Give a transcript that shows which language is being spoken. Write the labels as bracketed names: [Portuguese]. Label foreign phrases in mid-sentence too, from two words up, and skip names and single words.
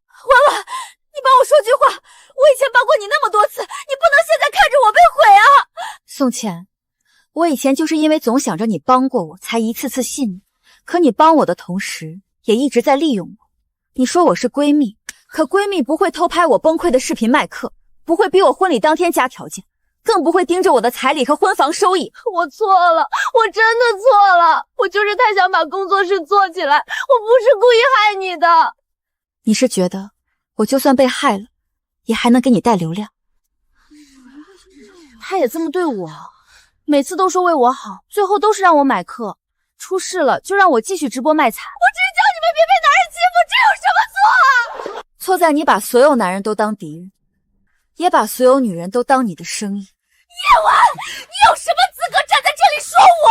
[Chinese] 婉婉，你幫我說句話，我以前幫過你那麼多次，你不能現在看着我被毀啊！宋茜，我以前就是因為總想着你幫過我，才一次次信你，可你幫我的同時，也一直在利用我。你說我是閨蜜，可閨蜜不會偷拍我崩潰的視頻賣課，不會逼我婚禮當天加條件，更不會盯着我的彩禮和婚房收益。我錯了，我真的錯了，我就是太想把工作室做起来，我不是故意害你的。你是覺得我就算被害了，也還能給你帶流量？他也這麼對我，每次都說為我好，最後都是讓我買課，出事了就讓我繼續直播賣慘。我只是叫你們別被男人欺負，這有什麼錯啊？錯在你把所有男人都當敵人，也把所有女人都當你的生意。夜晚，你有什麼資格站在這裡說我？